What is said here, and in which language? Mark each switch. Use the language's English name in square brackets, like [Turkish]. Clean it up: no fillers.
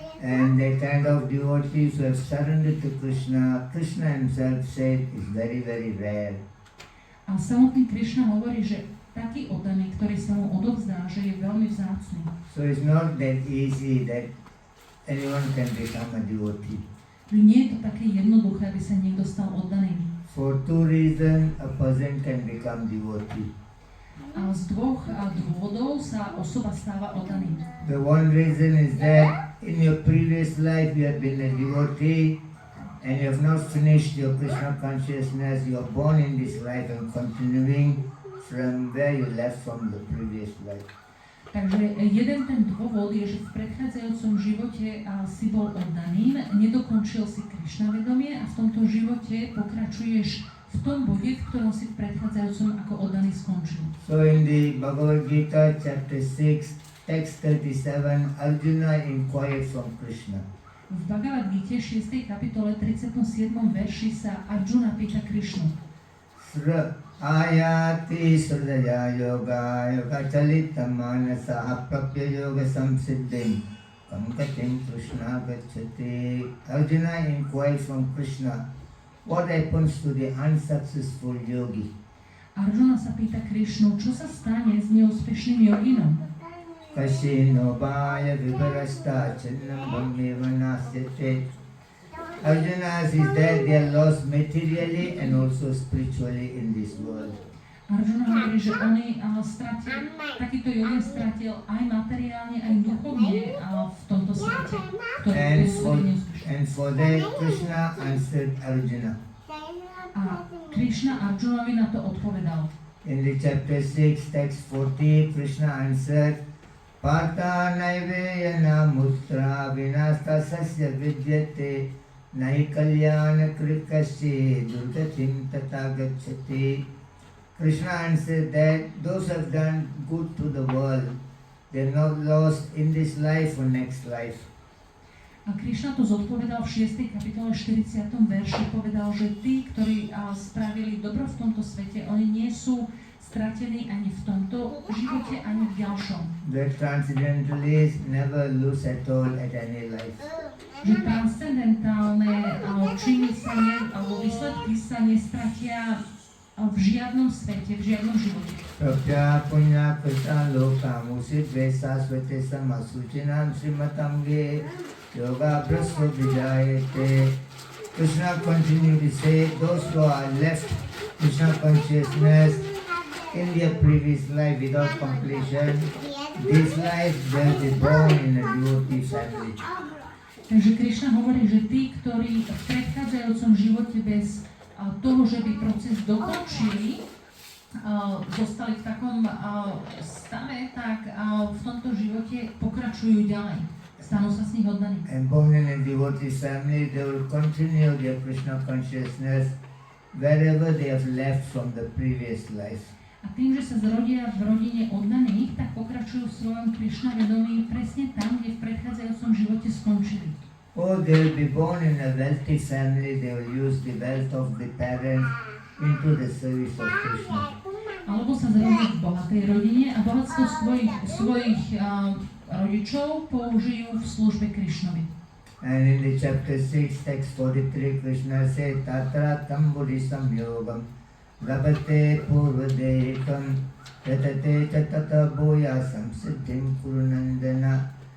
[English] And the kind of devotees who have surrendered to Krishna, Krishna himself said, is very rare. [Slovak] A samotný Krišna hovorí, že taký oddaný, ktorý sa mu odovzdá, že je veľmi vzácny. [English] So it's not that easy that anyone can become a devotee. [Slovak] Nie je to také jednoduché, aby sa niekto stal oddaným. [English] For two reasons, a person can become devotee. [Slovak] A z dvoch dôvodov sa osoba stáva oddaným. [English] The one reason is that in your previous life you have been a devotee and you have not finished your Krishna consciousness. You are born in this life and continuing from where you left from the previous life. [Slovak] Takže jeden ten dôvod je, že v predchádzajúcom živote si bol oddaným, nedokončil si Krišna vedomie a v tomto živote pokračuješ v tom bode, v ktorom si v predchádzajúcom ako oddaný skončil. [English] So in the Bhagavad Gita chapter 6 text 37 Arjuna inquired from Krishna. [Slovak] V Bhagavad Gite 6. kapitole 37. verši sa Arjuna pýta Krišnu. [Sanskrit] Ayati surdaya yoga yoga chalita manasa prapya yoga samsiddhim kamkatim Krishna gacchati. [English] Arjuna inquired from Krishna, what happens to the unsuccessful yogi? [Slovak] Arjuna sa pýta Krišnu, čo sa stane s neúspešným joginom? [Sanskrit] Kashino bhaya vivarasta chinnam brahmeva nasyate. [English] Arjuna says that they are lost materially and also spiritually in this world. [Slovak] Arjuna hovorí, že oni stratil, takýto jogin stratil aj materiálne, aj duchovne v tomto svete, ktorý je neúspešný. [English] And for that Krishna answered Arjuna. [Slovak] A Krishna Arjunovi na to odpovedal. [English] In the chapter 6, text 40, Krishna answered, [Sanskrit] Partha naiveyana mutra vinasta sasya vidyate Nai kalyana krikasya durgatim tata gacchati. [English] Krishna answered that those who have done good to the world, they are not lost in this life or next life. [Slovak] A Krishna to zodpovedal v 6. kapitole 40. verši, povedal, že tí, ktorí spravili dobro v tomto svete, oni nie sú stratení ani v tomto živote, ani v ďalšom. [English] The transcendentalists never lose at all at any life. [Slovak] Že transcendentálne činy sa alebo výsledky sa nestratia v žiadnom svete, v žiadnom živote. [Sanskrit] Prapya punya krita loka musit vesa svete samasuchinam srimatamge yoga brasva vijayate. [English] Krishna continued to say, those who are left Krishna consciousness in their previous life without completion, this life they'll be born in a devotee family. [Slovak] Takže Krishna hovorí, že tí, ktorí v predchádzajúcom živote bez toho, že by proces dokončili, zostali v takom stave, tak v tomto živote pokračujú ďalej. Stanú sa z nich oddaní. [English] And born in a devotee family, they will continue their Krishna consciousness wherever they have left from the previous life. [Slovak] A tým, že sa zrodia v rodine oddaných, tak pokračujú v svojom Krishna vedomí presne tam, kde v predchádzajúcom živote skončili. [English] Or they will be born in a wealthy family, they will use the wealth of the parents into the service of Krishna. [Slovak] Alebo sa zrodia v bohatej rodine a bohatstvo svojich rodičov použijú v službe Krishnovi. [English] And in the chapter 6, text 43, Krishna said, [Sanskrit] Tatra tamburisam yogam Labate purvadekam yatate tatata boyasam siddhim kurunandana.